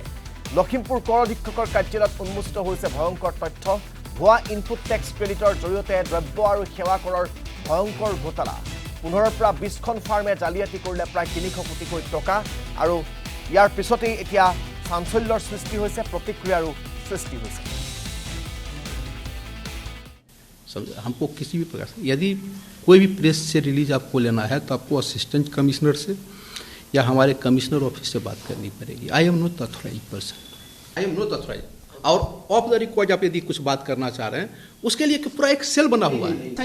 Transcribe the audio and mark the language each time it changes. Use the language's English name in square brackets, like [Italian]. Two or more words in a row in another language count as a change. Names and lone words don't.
[Assamese] লখিমপুৰ কৰ অধীক্ষকৰ কাৰ্যালয়ত উন্মোচিত হৈছে ভয়ংকৰ তথ্য। ভুৱা [English] input tax credit [Assamese] জৰিয়তে দ্ৰব্য আৰু সেৱা কৰৰ ভয়ংকৰ ঘোটালা। ১৫ৰ পৰা ২০খন ফাৰ্মে জালিয়াতি কৰিলে প্ৰায় ৩০০ কোটিকৈ টকা। আৰু ইয়াৰ পিছতেই এতিয়া চাঞ্চল্যৰ সৃষ্টি হৈছে, প্ৰতিক্ৰিয়াৰো সৃষ্টি হৈছে। [Hindi] हमको किसी भी प्रकार से यदि कोई भी प्रेस से रिलीज आपको लेना है तो आपको [English] assistant commissioner [Hindi] से या हमारे [English] commissioner office [Hindi] से बात करनी पड़ेगी। [English] I am not authorized person, I am not authorized. [Hindi] और [English] off the record [Hindi] आप यदि कुछ बात करना चाह रहे हैं उसके लिए पूरा एक सेल बना हुआ है।